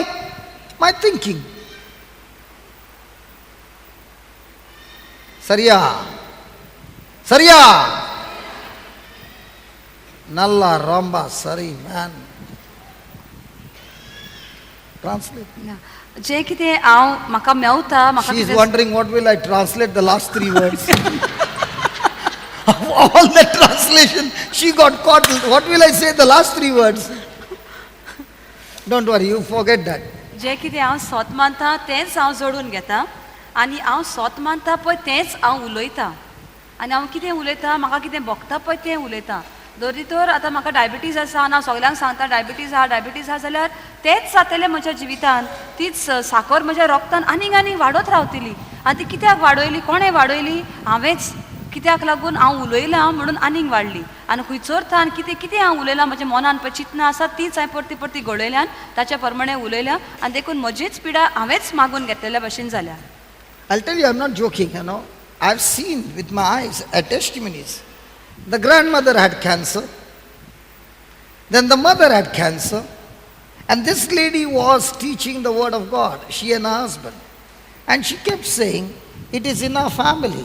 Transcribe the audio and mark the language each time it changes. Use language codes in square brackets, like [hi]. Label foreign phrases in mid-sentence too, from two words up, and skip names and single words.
[en] My thinking. Sariya. [ta] நல்ல ரொம்ப சரி, man. [en] Translate. [kok] जें कितें हांव म्हाका मेवता म्हाका [en] She is कितें wondering what will I translate the last 3 words. Of all the translation, she got caught. What will I say the last 3 words? Don't worry, you forget that. [kok] जें कितें हांव स्वत मानता तेंच हांव जोडून घेता आनी हांव स्वत मानता पळय तेंच हांव उलयतां आनी हांव कितें उलयतां म्हाका कितें भोगता पळय तें उलयतां. जरी तर आतां म्हाका डायबिटीज आसा आनी हांव सगल्यांक सांगता डायबिटीज आहा जाल्यार तेंच जातलें म्हज्या जिवितान. तीच साखर म्हज्या रगतान आनीक आनीक वाडत रावतली आनी ती कित्याक वाडयली कोणें वाडयली हांवेंच. कित्याक लागून हांव उलयलां म्हणून आनीक वाडली आनी खंयसर थान कितें कितें हांव उलयलां म्हज्या मनान पळय चिंतना आसा तीच हांवें परती परती घडयल्यान ताच्या प्रमाणे उलयल्या आनी देखून म्हजीच पिडा हांवेंच मागून घेतलेल्या भशेन जाल्या. [en] I'll tell you, I'm not joking, you know. I've seen with my eyes testimonies. The grandmother had cancer. Then the mother had cancer. And this lady was teaching the word of God, she and her husband. And she kept saying, it is in our family.